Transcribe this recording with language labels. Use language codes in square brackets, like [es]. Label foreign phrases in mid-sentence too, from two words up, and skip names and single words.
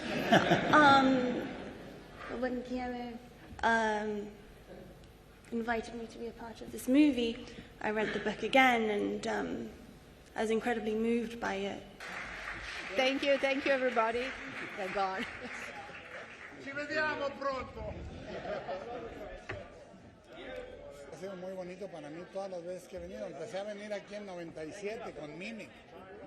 [en] But when Guillermo invited me to be a part of this movie, I read the book again, and I was incredibly moved by it. Thank you, everybody. They're gone. [it] Ci vediamo pronto. [es] Ha sido muy bonito para mí todas las veces que he venido. Empecé a venir aquí en 97 con Mimic.